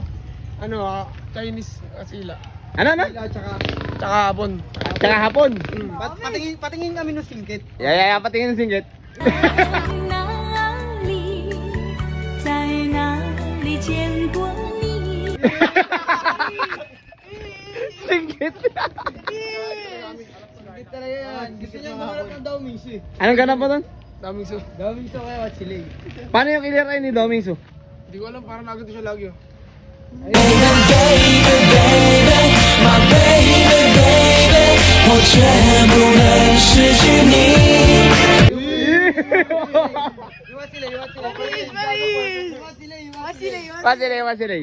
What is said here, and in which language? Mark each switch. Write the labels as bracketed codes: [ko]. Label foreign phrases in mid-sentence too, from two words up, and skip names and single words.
[tl] Chinese sila. Ano na? Tsaka Hapon. Tsaka hapon. Patingin kami ng singkit. Yaya, patingin ng singgit. [zh] 哪里，在哪里见过你？ [tl] Singgit. Singkit talaga yan. Gusto niya maharap ng Daomingsu eh. Anong ganap mo doon? Daming so. Daomingsu kaya Wachilay. Paano yung clear eye ni Domingsu? Hindi ko alam, parang nagito siya lagi. Wasilay.